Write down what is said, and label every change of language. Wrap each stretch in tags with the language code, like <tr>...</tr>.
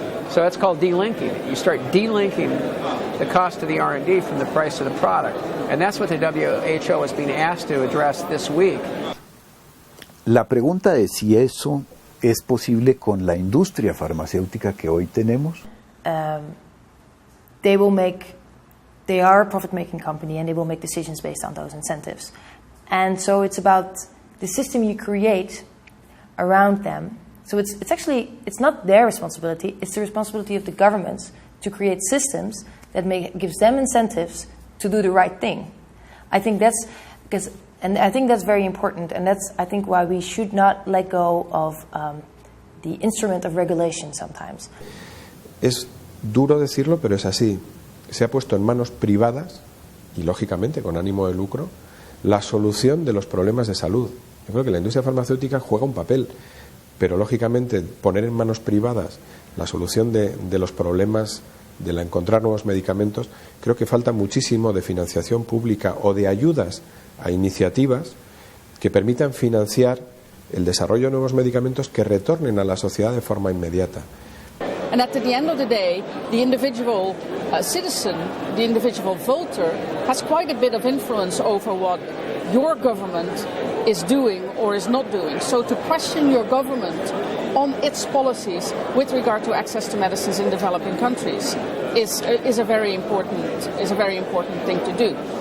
<en>So that's called delinking. You start delinking the cost of the R&D from the price of the product. And that's what the WHO is being asked to address this week.</en> <es>La pregunta es si eso es posible con la industria farmacéutica que hoy tenemos.</es> <en>They are a profit-making company and they will make decisions based on those incentives. And so it's about the system you create around them. So it's not their responsibility, it's the responsibility of the governments to create systems that gives them incentives to do the right thing. I think that's very important, and that's I think why we should not let go of the instrument of regulation sometimes.</en> <es>Es duro decirlo, pero es así. Se ha puesto en manos privadas, y lógicamente con ánimo de lucro, la solución de los problemas de salud. Yo creo que la industria farmacéutica juega un papel, pero lógicamente poner en manos privadas la solución de los problemas de encontrar nuevos medicamentos, creo que falta muchísimo de financiación pública o de ayudas a iniciativas que permitan financiar el desarrollo de nuevos medicamentos que retornen a la sociedad de forma inmediata.</es> <en>And at the end of the day, the individual citizen, the individual voter, has quite a bit of influence over what your government is doing or is not doing. So to question your government on its policies with regard to access to medicines in developing countries is a very important thing to do.</en>